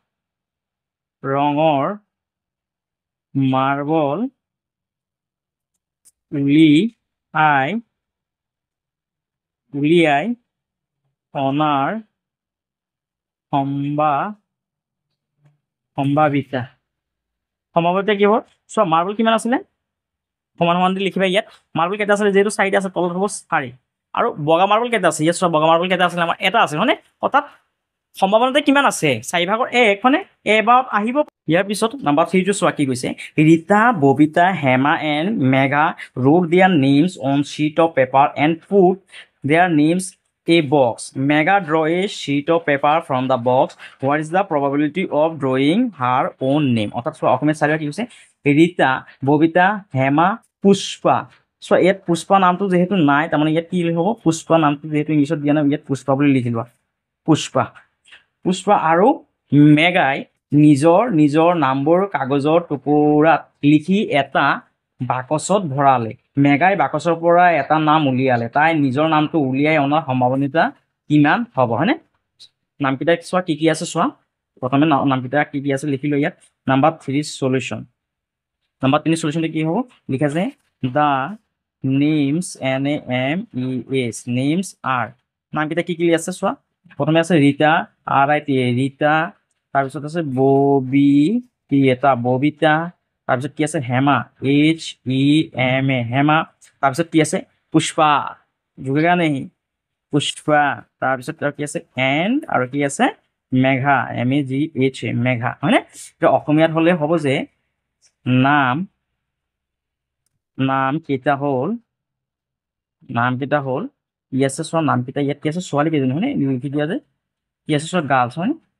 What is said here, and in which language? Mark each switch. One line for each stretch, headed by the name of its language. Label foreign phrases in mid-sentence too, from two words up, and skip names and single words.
Assamese: ৰঙৰ মাৰ্বল উলিয়াই অনাৰ সম্ভাৱিতা কি হ'ব চোৱা মাৰ্বল কিমান আছিলে সমান সমান দি লিখিবা ইয়াত মাৰ্বল কেইটা আছিলে যেহেতু 4টা আছে তলত হ'ব 4 আৰু বগা মাৰ্বল কেইটা আছে ইয়াত চোৱা বগা মাৰ্বল কেইটা আছিলে আমাৰ এটা আছে হয়নে অৰ্থাৎ সম্ভাৱনাতে কিমান আছে 4/1 হয়নে এবাৰত আহিব ইয়াৰ পিছত নাম্বাৰ 3 টো চোৱা কি কৈছে ৰীতা ববিতা হেমা এণ্ড মেঘা
English: wrote their names on sheet of paper and put their names a box Mega draw a sheet of paper from the box what is the probability of drawing her own name
Assamese: অৰ্থাৎ চোৱা অসমীয়াত চাৰিবা কি কৈছে ৰীতা ববিতা হেমা পুষ্পা চোৱা ইয়াত পুষ্পা নামটো যেহেতু নাই তাৰমানে ইয়াত কি হ'ব পুষ্পা নামটো যেহেতু ইংলিছত দিয়া নাই ইয়াত পুষ্পা বুলি লিখি লোৱা পুষ্পা আৰু মেগাই নিজৰ নামবোৰ কাগজৰ টুকুৰাত লিখি এটা বাকচত ভৰালে মেগাই বাকচৰ পৰা এটা নাম উলিয়ালে তাই নিজৰ নামটো উলিয়াই অনাৰ সম্ভাৱনা কিমান হ'ব হয়নে নামকেইটা চোৱা কি আছে চোৱা প্ৰথমে নামকেইটা কি আছে লিখি লৈ ইয়াত নাম্বাৰ 3 সলিউশন নাম্বাৰ 3 সলিউশনটো কি হ'ব লিখা আছে
English: the names NAMES names are
Assamese: নামকেইটা কি আছে চোৱা প্ৰথমে আছে ৰীতা RITA ৰীতা তাৰপিছত আছে ববিতা তাৰপিছত কি আছে হেমা HEMA হেমা তাৰপিছত কি আছে পুষ্পা
Hindi: झुकेगा नहीं
Assamese: পুষ্পা তাৰপিছত আৰু কি আছে এণ্ড আৰু কি আছে মেঘা MEGHA মেঘা হয়নে অসমীয়াত হ'লে হ'ব যে নামকেইটা হ'ল ইয়াছে চোৱা নামকেইটা ইয়াত কি আছে ছোৱালী কেইজনী হয়নে লিখি দিয়া যে কি আছে চোৱা গাৰ্লছ হয়নে